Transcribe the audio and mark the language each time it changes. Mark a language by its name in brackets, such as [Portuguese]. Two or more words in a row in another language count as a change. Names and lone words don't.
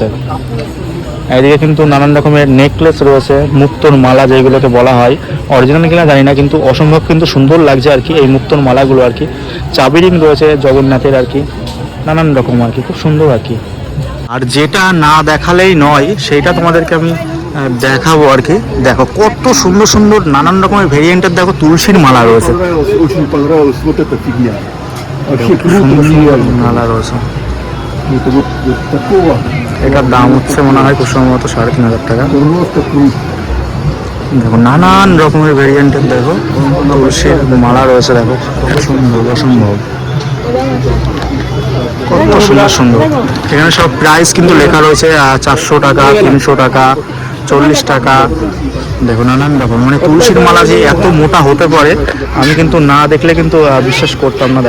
[Bangla] এদিকে কিন্তু নানান রকমের নেকলেস রয়েছে, মুক্তোর মালা যেগুলোকে বলা হয়, অরিজিনাল কিনা জানি না, কিন্তু অসম্ভব কিন্তু সুন্দর লাগছে আর কি এই মুক্তোর মালাগুলো আর কি। চাবি রিং রয়েছে জগন্নাথের আর কি, নানান রকম আর কি, খুব সুন্দর আর কি। আর যেটা না দেখালেই নয় সেইটা তোমাদেরকে আমি দেখাবো আর কি। দেখো কত সুন্দর সুন্দর নানান রকমের ভেরিয়েন্টের, দেখো তুলসীর মালা রয়েছে, [Russian] Очень понравилась вот эта фигня. Вообще круто, [Bangla] সুন্দর [Russian] очень [Bangla] মালা রয়েছে। [Russian] это вот такого [Bangla] এটার দাম হচ্ছে মনে হয় খুব সম্ভবত 3,500 টাকা। [Russian] просто круто. [Bangla] দেখো নানান রকমের ভেরিয়েন্টের, দেখো তুলসীর মালা রয়েছে, দেখো কত সুন্দর, অসম্ভব কত সুন্দর সুন্দর। এখানে সব প্রাইস কিন্তু লেখা রয়েছে, 400 টাকা, 300 টাকা, 40 টাকা। দেখো নানান রকম, মানে তুলসীর মালা যে এত মোটা হতে পারে আমি কিন্তু না দেখলে কিন্তু বিশ্বাস করতাম না।